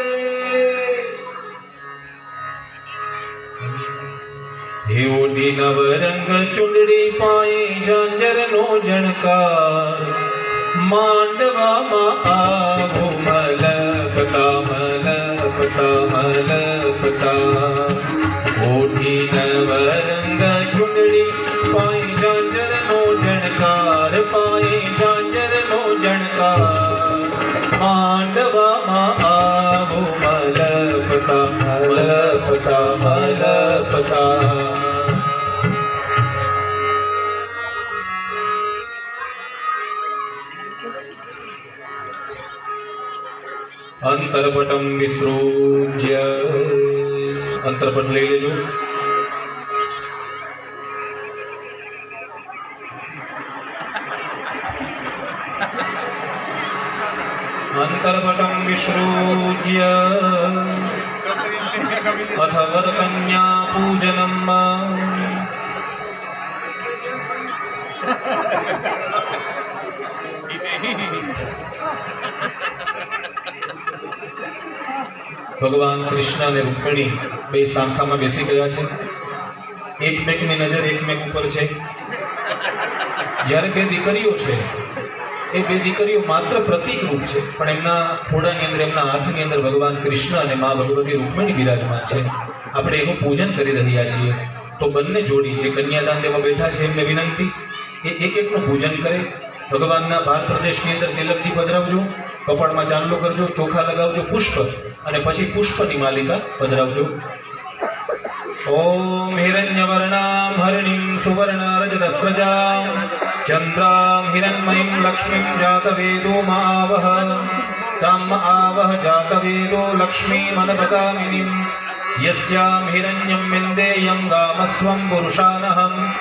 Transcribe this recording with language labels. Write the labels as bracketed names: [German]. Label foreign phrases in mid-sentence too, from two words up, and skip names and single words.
[Gujarati] હેઓડી નવરંગ ચુંદડી પાએ ઝાંઝર નો ઝણકાર, માંડવા મા આવો મલપતા મલપતા મલપતા। ઓઢી નવરંગ ચુંદડી પાએ ઝાંઝર નો ઝણકાર, પાએ ઝાંઝર નો ઝણકાર, માંડવા મા આવો મલપતા મલપતા મલપતા। [Sanskrit] अंतरपटम विसृज्य, [Gujarati] અંતરપટ લે લેજો। [Sanskrit] अंतरपटम विसृज्य अथ वरकन्या पूजनम्। [Gujarati] ભગવાન કૃષ્ણ ને રુક્મિણી બે સામસામા બેસી ગયા છે। એકમેકની નજર એકમેક ઉપર છે। જ્યારે બે દીકરીઓ છે એ બે દીકરીઓ માત્ર પ્રતીક રૂપ છે, પણ એમના ખોડાની અંદર એમના હાથની અંદર ભગવાન કૃષ્ણ અને મા ભગવતી રૂક્મિણી બિરાજમાન છે। આપણે એનું પૂજન કરી રહ્યા છીએ। તો બંને જોડી જે કન્યાદાન દેવા બેઠા છે એમને વિનંતી એ એક એકનું પૂજન કરે। ભગવાનના ભાર પ્રદેશની અંદર તિલકજી પધરાવજો, કપાળમાં ચાંદલો કરજો, ચોખા લગાવજો, પુષ્પ અને પછી પુષ્પની માલિકા પધરાવજો। [Sanskrit] ओम हिरण्यवर्णां हरिणीं सुवर्णरजतस्रजां चन्द्रां हिरण्मयीं लक्ष्मीं जातवेदो मावह तां आवह जातवेदो लक्ष्मीमनपगामिनीं यस्यां हिरण्यं विन्देयं गामस्वं पुरुषानहम्